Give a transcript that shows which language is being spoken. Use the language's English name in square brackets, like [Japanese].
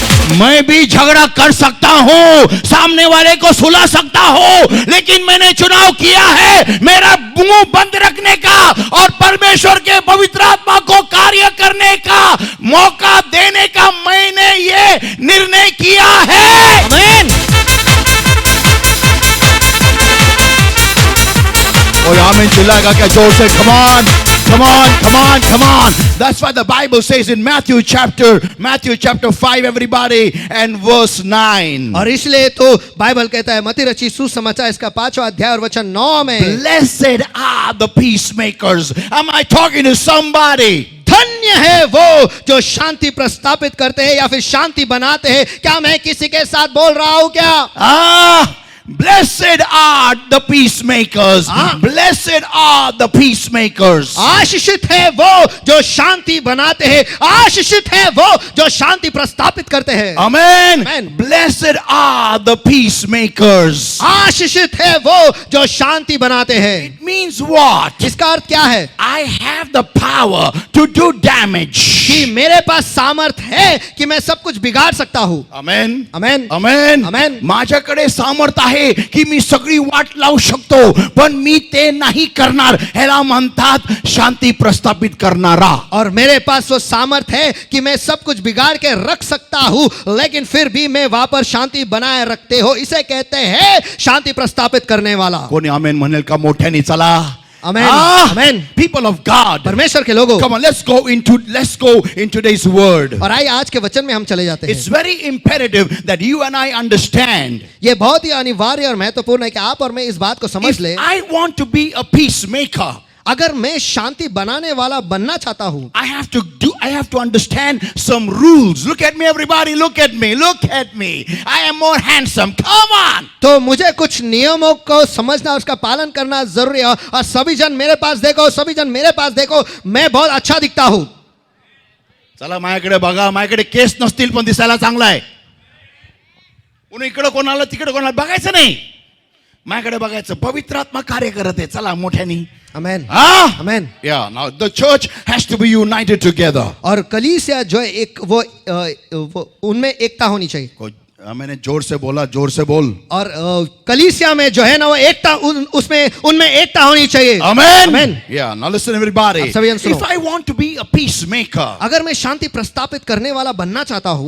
[Hindi] मैं भी झगड़ा कर सकता हूं, सामने वाले को सुला सकता हूं, लेकिन मैंने चुनाव किया है मेरा मुंह बंद रखने का और परमेश्वर के पवित्र आत्मा को कार्य करने का मौका देने का मैंने ये निर्णय किया है। आमीन। और आमीन चिल्लाएगा क्या जोर से? [English] Come on, come on, come on, come on. That's why the Bible says in Matthew chapter 5, everybody, and verse 9. [Hindi] और इसलिए तो बाइबल कहता है, मत्ती रचित सुसमाचार इसका 5वां अध्याय और वचन 9 में, [English] Blessed are the peacemakers. Am I talking to somebody? [Hindi] धन्य है वो जो शांति प्रस्तापित करते हैं या फिर शांति बनाते हैं। क्या मैं किसी के साथ बोल रहा हूं क्या? [English] Blessed are the peacemakers. Blessed are the peacemakers. [Hindi] आशीषित है वो जो शांति बनाते हैं, आशीषित है वो जो शांति प्रस्तापित करते हैं। [English] Amen. Amen. Blessed are the peacemakers. [Hindi] आशीषित है वो जो शांति बनाते हैं। [English] It means what? [Hindi] इसका अर्थ क्या है? [English] I have the power to do damage. [Hindi] कि मेरे पास सामर्थ है कि मैं सब कुछ बिगाड़ सकता हूं। [English] Amen. Amen. Amen. Amen. [Marathi] माझ्याकडे सामर्थ आहे की मी सगळी वाट लावू शकतो, पण मी ते नाही करणार। ह्याला म्हणतात शांती प्रस्थापित करणारा। [Hindi] और मेरे पास वो सामर्थ है कि मैं सब कुछ बिगाड़ के रख सकता हूं, लेकिन फिर भी मैं वहां पर शांति बनाए रखते हो, इसे कहते हैं शांति प्रस्तापित करने वाला। [Marathi] कोणी आमेन म्हणेल का मोठ्याने? चला आमेन। [English] Ah, [Marathi] amen. [English] people of God, [Hindi] परमेश्वर के लोगों, [English] come on, let's go in today's word. [Hindi] और आइए आज के वचन में हम चले जाते [English] It's [Hindi] हैं। [English] very imperative that you and I understand. [Hindi] ये बहुत ही अनिवार्य और महत्वपूर्ण है कि आप और मैं इस बात को समझ [English] If [Hindi] ले। [English] I want to be a peacemaker, [Hindi] अगर मैं शांति बनाने वाला बनना चाहता हूं, [English] I have to understand some rules. Look at me, everybody. Look at me. Look at me. I am more handsome. Come on. [Hindi] तो मुझे कुछ नियमों को समझना, उसका पालन करना जरूरी है। और सभी जन मेरे पास देखो, सभी जन मेरे पास देखो, मैं बहुत अच्छा दिखता हूं। [Marathi] चला माझ्याकडे बघा, माझ्याकडे केस नसतील पण दिसायला चांगला आहे। कोणी इकडे कोणाला तिकडे कोणाला बघायचं नाही, माझ्याकडे बघायचं। पवित्र आत्मा कार्य करत आहे। चला मोठ्यानी आमेन। [English] Ah, [Marathi] amen. [English] yeah. Now the church has to be united together. [Hindi] और कलीसिया जो है एक वो उनमें एकता होनी चाहिए। मैंने जोर से बोला, जोर से बोल। और कलीसिया में जो है ना वो एकता, उनमें एकता होनी चाहिए। [English] Amen. Amen. Yeah. Now listen, everybody. [Hindi] अब सभी जन सुनो। [English] If I want to be a peacemaker, [Hindi] अगर मैं शांति प्रस्तापित करने वाला बनना चाहता हूँ,